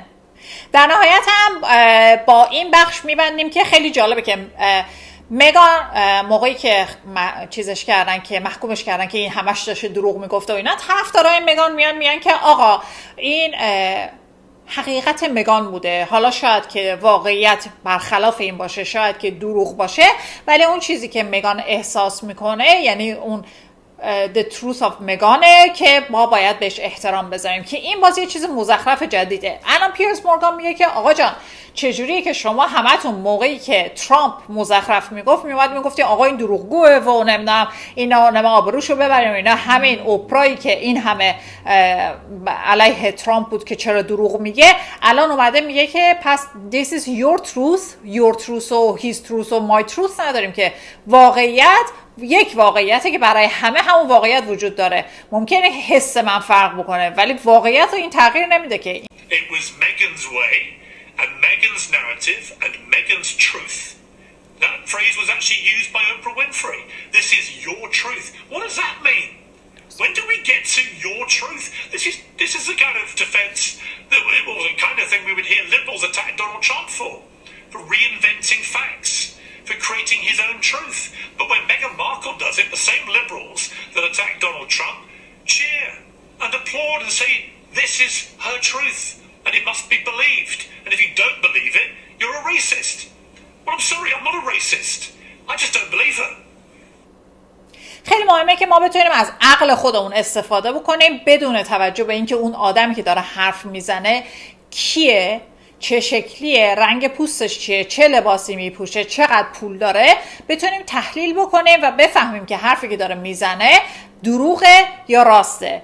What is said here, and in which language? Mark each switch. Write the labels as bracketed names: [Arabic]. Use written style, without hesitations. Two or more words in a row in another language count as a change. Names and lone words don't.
[Persian] در نهایت هم با این بخش میبندیم که خیلی جالبه که مگان موقعی که چیزش کردن که محکومش کردن که این همش داشته دروغ میگفته و اینا، طرفدارای مگان میان که آقا این حقیقت مگان بوده، حالا شاید که واقعیت برخلاف این باشه، شاید که دروغ باشه، ولی اون چیزی که مگان احساس میکنه یعنی اون [English] the truth of [Persian] مگانه که ما باید بهش احترام بذاریم، که این بازی چیز مزخرف جدیده. الان پیرس مورگان میگه که آقا جان چجوریه که شما همتون موقعی که ترامپ مزخرف میگفت میگفتی آقا این دروغگوه و نمیدونم اینا آبروشو ببریم اینا، همین اوپرایی که این همه علیه ترامپ بود که چرا دروغ میگه، الان اومده میگه که پس [English] this is your truth [Persian] و [English] his truth [Persian] و [English] my truth [Persian] نداریم، که واقعیت یک واقعیته که برای همه همون واقعیت وجود داره. ممکنه حس من فرق بکنه ولی واقعیت رو این تغییر نمیده که. [English] It was Meghan's way and Meghan's narrative and Meghan's truth. That phrase was actually used by Oprah Winfrey. This is your truth. What does that mean? When do we get to your truth? This is the kind of defense that was the kind of thing we would hear liberals attack Donald Trump for reinventing facts, for creating his own truth. But when Meghan Markle does it, the same liberals that attack Donald Trump cheer and applaud and say this is her truth and it must be believed. And if you don't believe it, you're a racist. Well, I'm sorry, I'm not a racist. I just don't believe her. [Persian] خیلی مهمه که ما بتونیم از عقل خودمون استفاده بکنیم بدون توجه به اینکه اون آدمی که داره حرف میزنه کیه، چه شکلیه، رنگ پوستش چیه، چه لباسی میپوشه، چقدر پول داره، بتونیم تحلیل بکنیم و بفهمیم که حرفی که داره میزنه دروغه یا راسته.